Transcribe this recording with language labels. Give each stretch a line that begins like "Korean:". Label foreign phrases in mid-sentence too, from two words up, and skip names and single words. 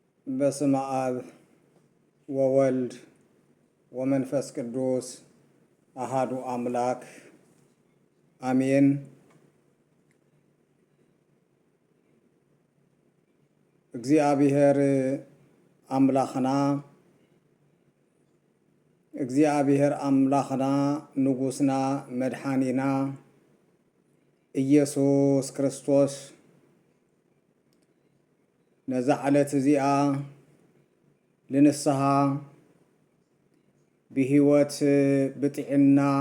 Geez: በስመ አብ ወወልድ ወመንፈስ ቅዱስ አሃዱ አምላክ አሜን።
Tigrinya: እግዚአብሔር አምላኽና ንጉስና መድኃኒና ኢየሱስ ክርስቶስ ነዛ ዓለት እዚኣ ልንስሓ ብሂወት ብጥዕና